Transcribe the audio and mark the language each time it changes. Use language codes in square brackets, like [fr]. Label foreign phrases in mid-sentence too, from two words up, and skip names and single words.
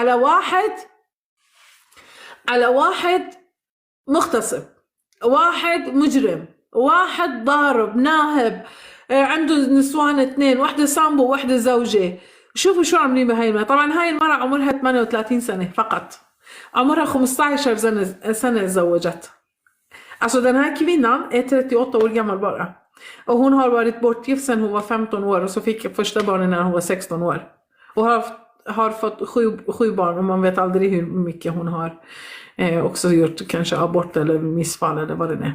[ar] على واحد مغتصب، واحد مجرم، واحد ضارب ناهب، عنده نسوان 2، واحدة سامبو وواحدة زوجة. شوفوا شو عاملين بهاي المرة. طبعا هاي المرة عمرها 38 سنة فقط، عمرها 15 سنة تزوجت. [sv] Alltså den här kvinnan är 38 år gammal bara. Och hon har varit bortgift sedan hon var 15 år och så fick första barnen när hon var 16 år. Och har fått 7 barn och man vet aldrig hur mycket hon har också gjort, kanske abort eller missfall eller vad det är.